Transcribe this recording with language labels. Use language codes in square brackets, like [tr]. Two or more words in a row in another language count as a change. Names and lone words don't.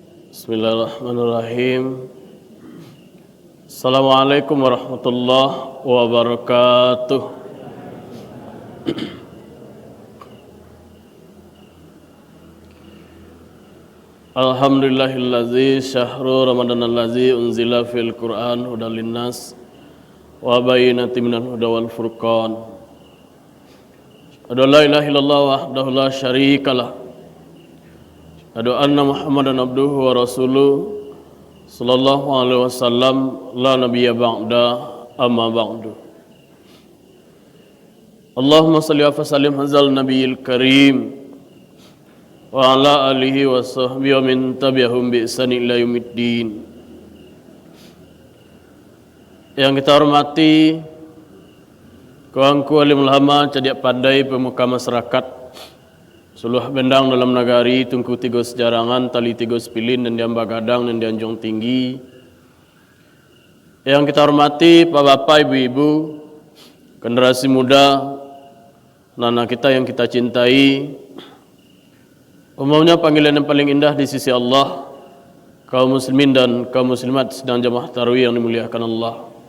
[ar] بسم الله الرحمن الرحيم. السلام عليكم ورحمة الله وبركاته. الحمد لله الذي شهر رمضان الذي أنزل في القرآن هدى للناس وبينات من الهدى والفرقان. أشهد أن لا إله إلا الله وحده لا شريك له. أشهد أن محمدا عبده ورسوله صلى الله عليه وسلم لا نبي بعد أما بعد. اللهم صل وسلم هذا النبي الكريم وعلى آله وصحبه ومن تبعهم بإحسان إلى يوم الدين. [id] Yang kita hormati kawanku alim ulama, [min] cadiak pandai [id] pemuka masyarakat [min] Suluh bendang dalam nagari, tungku tiga sejarangan, tali tiga sepilin, dan diamba gadang, dan dianjung tinggi. [id] Yang kita hormati, Pak Bapak, Ibu-Ibu, generasi muda, anak kita yang kita cintai. Umumnya panggilan yang paling indah di sisi Allah, kaum muslimin dan kaum muslimat sedang jamaah tarawih yang dimuliakan Allah.